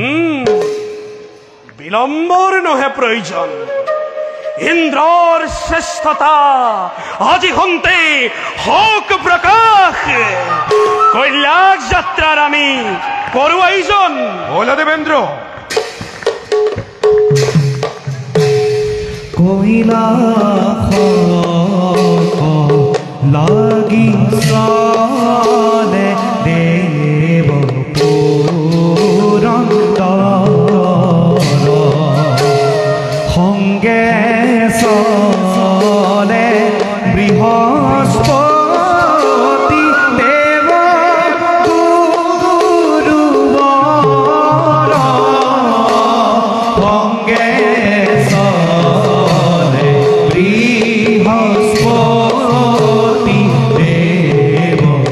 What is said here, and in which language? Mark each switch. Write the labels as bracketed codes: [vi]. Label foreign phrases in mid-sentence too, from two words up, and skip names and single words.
[as] বিলম্বর নহে প্রয়োজন ইন্দ্রর শ্রেষ্ঠতা আজি হন্তে হোক প্রকাশ কৈলাস যাত্রার আমি করু আয়োজন বলা দেবেন্দ্র কৈলাস লাগি চলে দেব পুৰন্দৰ সংগে চলে বৃহস্পতি দেৱ গুৰুবৰ সংগে চলে বৃহস্পতি দেৱ